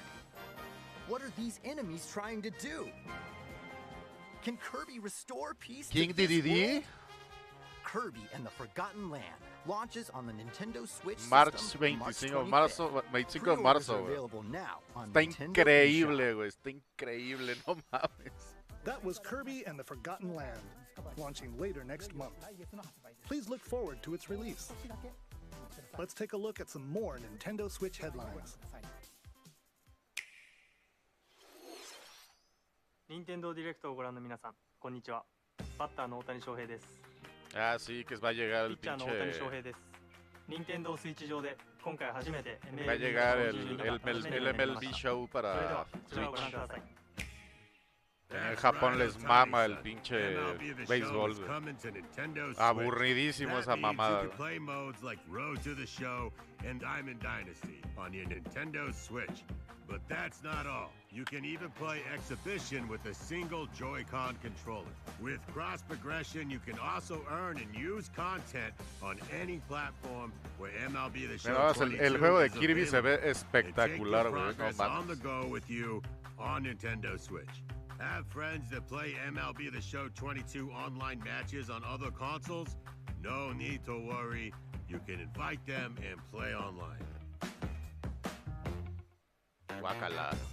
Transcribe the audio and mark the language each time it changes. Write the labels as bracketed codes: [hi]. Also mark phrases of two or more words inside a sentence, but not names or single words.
[en] What are these enemies trying to do? Can Kirby restore peace King to this DDD? world? Kirby and the Forgotten Land launches on the Nintendo Switch March system 25, March 25th. [es] 25 de [en] Pre-orders [es] marzo, [en] are [es] güey. [en] available now on [es] Está [en] Nintendo [es] increíble, [en] eShop. [es] güey. Está increíble, no mames. [en] That was Kirby and the Forgotten Land, launching later next month. Please look forward to its release. Let's take a look at some more Nintendo Switch headlines. [ja] 任天堂ディレクトをご覧の皆さん、こんにちは。バッターの大谷翔平です。 [es] Ah, sí, que va a llegar [ja] ピ [es] el [ja] ッチャーの大谷翔 [es] pinche... [ja] 平です。任天堂スイッチ上で今回初めて [es] Va a llegar el MLB MLB show [ja] それで [es] para [ja] はこちらをご覧く [es] Switch. [ja] ださい。 [es] En Japón les mama el pinche béisbol, güey. Aburridísimo esa mamada, [en] You [es] güey. [en] can play modes like Road to the Show and Diamond Dynasty on your Nintendo Switch. But that's not all. You can even play Exhibition with a single Joy-Con controller. With cross progression, you can also earn and use content on any platform where MLB The Show [es] Pero [en] 22 [es] el juego de [en] is [es] Kirby se ve [en] available. [es] espectacular, [en] And take [es] güey. [en] your [es] No [en] progress on the [es] mames. [en] go with you on Nintendo Switch. Have friends that play MLB The Show 22 online matches on other consoles? No need to worry. You can invite them and play online. [es] Guácala.